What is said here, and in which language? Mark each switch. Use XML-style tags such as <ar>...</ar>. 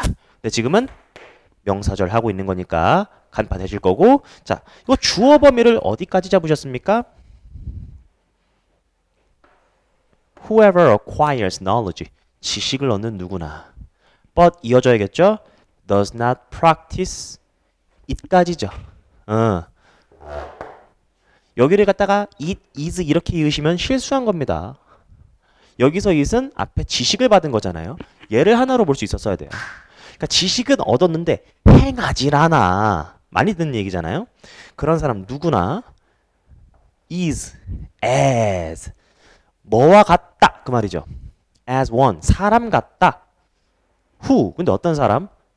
<ko>근데 지금은 명사절 하고 있는 거니까 간판해질 거고 자 이거 주어 범위를 어디까지 잡으셨습니까?</ko> <en>Whoever acquires knowledge</en> <ko>지식을 얻는 누구나 but 이어져야겠죠?</ko> <en>does not practice it까지죠.</en> <ko>여기를 갖다가 it, is 이렇게 이으시면 실수한 겁니다. 여기서 it은 앞에 지식을 받은 거잖아요. 얘를 하나로 볼 수 있었어야 돼요. 그러니까 지식은 얻었는데 행하질 않아. 많이 듣는 얘기잖아요. 그런 사람 누구나 is, as 뭐와 같다 그 말이죠. as one 사람 같다. who 근데 어떤 사람?</ko>